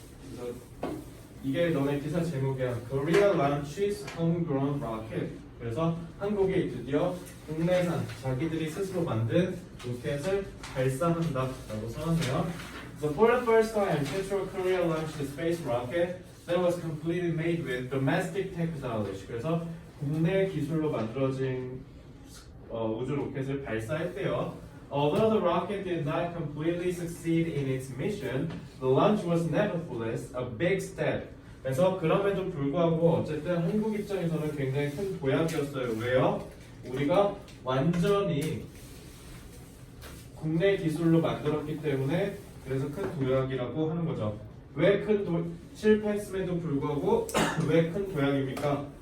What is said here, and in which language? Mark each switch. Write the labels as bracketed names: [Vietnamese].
[Korean] 그래서 이게 너네 기사 제목이야. [English] Korea launches homegrown rocket. [Korean] 그래서 한국이 드디어 국내산 자기들이 스스로 만든 로켓을 발사한다라고 써놨네요. [English] So for the first time, Central Korea launched a space rocket that was completely made with domestic technology. [Korean] 그래서 국내 기술로 만들어진 우주 로켓을 발사했대요. [English] Although the rocket did not completely succeed in its mission, the launch was nevertheless a big step. [Korean] 그래서 그럼에도 불구하고 어쨌든 한국 입장에서는 굉장히 큰 도약이었어요. 왜요? 우리가 완전히 국내 기술로 만들었기 때문에 그래서 큰 도약이라고 하는 거죠. 왜 실패했음에도 불구하고 왜 큰 도약입니까?